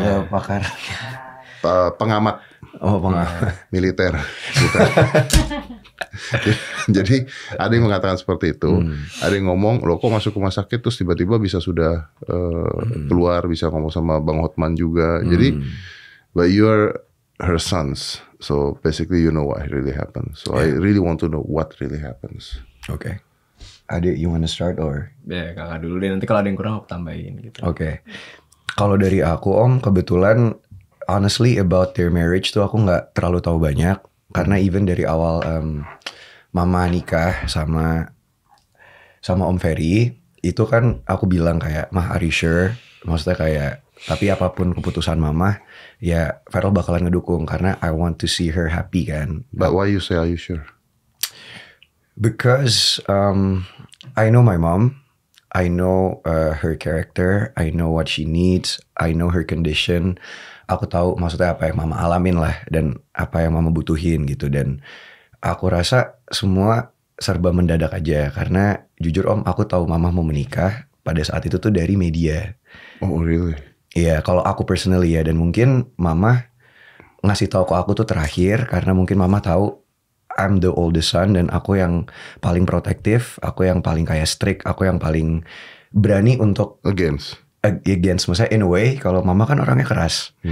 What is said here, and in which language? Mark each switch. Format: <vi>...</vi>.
<id>Atau pakar? Pengamat. Oh pengamat. Militer. Jadi ada yang mengatakan seperti itu. Ada yang ngomong, lo kok masuk rumah sakit terus tiba-tiba bisa sudah keluar, bisa ngomong sama Bang Hotman juga. Jadi,</id> <en>but you're her sons, so basically you know what really happened. So I really want to know what really happens. Oke. Adik, you wanna start or?</en> <id>Ya kakak dulu deh, nanti kalau ada yang kurang aku tambahin gitu. Oke. Kalau dari aku Om, kebetulan</id> <en>honestly about their marriage</en> <id>tuh aku nggak terlalu tahu banyak. Karena even dari awal Mama nikah sama Om Ferry, itu kan aku bilang kayak, Mah</id> <en>are you sure?</en> <id>Maksudnya kayak, tapi apapun keputusan Mama, ya Feral bakalan ngedukung. Karena</id> <en>I want to see her happy kan. But why you say are you sure? Because I know my mom, I know her character, I know what she needs, I know her condition.</en> <id>Aku tahu maksudnya apa yang Mama alamin lah dan apa yang Mama butuhin gitu. Dan aku rasa semua serba mendadak aja karena jujur Om, aku tahu Mama mau menikah pada saat itu tuh dari media.</id> <en>Oh really?</en> <id>Iya, kalau aku personally ya, dan mungkin Mama ngasih tahu ke aku tuh terakhir karena mungkin Mama tahu</id> <en>I'm the oldest son</en> <id>dan aku yang paling protektif, aku yang paling kayak strict, aku yang paling berani untuk against, maksudnya</id> <en>in a way</en> <id>kalau Mama kan orangnya keras.</id>